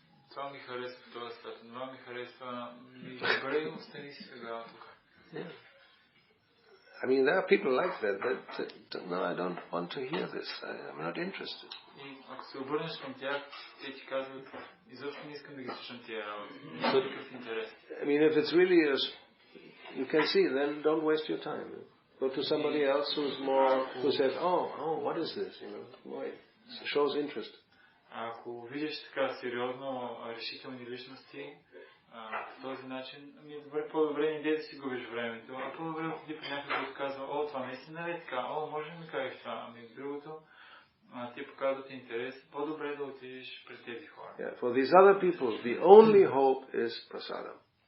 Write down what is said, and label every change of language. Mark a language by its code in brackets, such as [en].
[bg] Това ми харесва в този свят, това ми харесва, добре, остани си сега тук. [en] I mean, there are people like that no, I don't want to hear this. I'm not interested. [bg] И ако се обърнеш към тях, те ти казват, изобщо не искам да ги слушам тия работи. Няма такъв интерес. [en] I mean, if it's really you can see, then don't waste your time. Go to somebody else who says, oh, what is this? Shows interest. [bg] Ако видиш така сериозно решителни личности, по този начин, по-добре не иде да си губиш времето, а по-добре отиди при някой, който казва, това наистина е така, може да ми кажеш това, ами другото, те показват интерес, по-добре да отидеш при тези хора. [en] Yeah, for these other people, the only hope is prasadam.